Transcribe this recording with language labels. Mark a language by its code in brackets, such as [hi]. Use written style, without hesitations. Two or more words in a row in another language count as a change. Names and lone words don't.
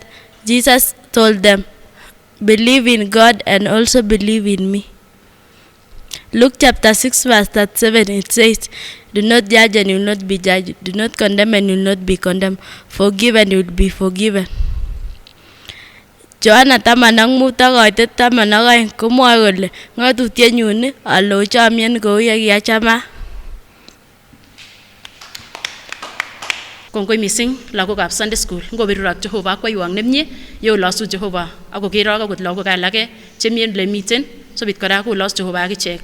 [en] Jesus told them, "Believe in God and also believe in me." Luke chapter 6 verse 37, it says, "Do not judge and you will not be judged. Do not condemn and you will not be condemned. Forgive and you will be forgiven." [sgc] Joanna 15:12 komwoe kole ng'atutienyun alo chomien kou ye kiachama. Kongoi missing lagokab [en] Sunday school [sgc] ngobirur ak Jehova akwaiwok nemie yeolosu Jehova akokerok akot lagok alake chemi ole miten sobit kora kolos Jehova akichek.